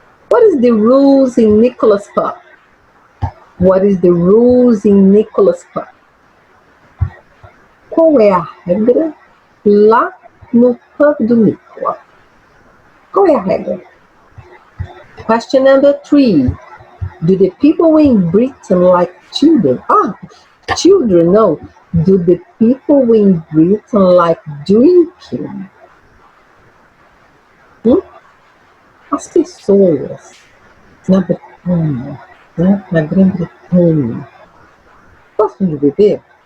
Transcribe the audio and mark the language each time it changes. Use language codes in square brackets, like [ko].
[en] What is the rules in Nicola's pub? What is the rules in Nicola's pub? [pt] Qual é a regra lá no pub do Nicola? Qual é a regra? [en] Question number 3. Do the people in Britain like children? Children, no. Do the people in Britain like drinking? [pt] As pessoas na Bretanha, na Grã-Bretanha, gostam de beber?